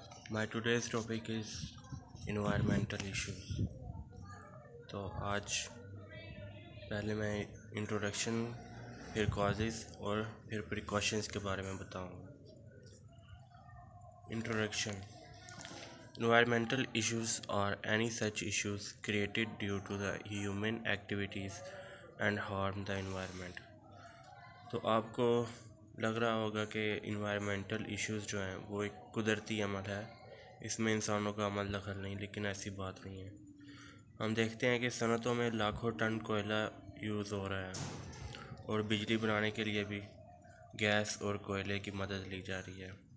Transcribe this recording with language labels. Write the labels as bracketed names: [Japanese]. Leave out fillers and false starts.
[English] My today's topic is environmental issues. [Urdu] تو آج پہلے میں انٹروڈکشن پھر کازز اور پھر پریکاشنز کے بارے میں بتاؤں گا. [English] Introduction. Environmental issues are any such issues created due to the human activities and harm the environment. [Urdu] تو آپ کو لگ رہا ہوگا کہ انوائرمنٹل ایشوز جو ہیں وہ ایک قدرتی عمل ہے، اس میں انسانوں کا عمل دخل نہیں، لیکن ایسی بات نہیں ہے. ہم دیکھتے ہیں کہ صنعتوں میں لاکھوں ٹن کوئلہ یوز ہو رہا ہے اور بجلی بنانے کے لیے بھی گیس اور کوئلے کی مدد لی جا رہی ہے.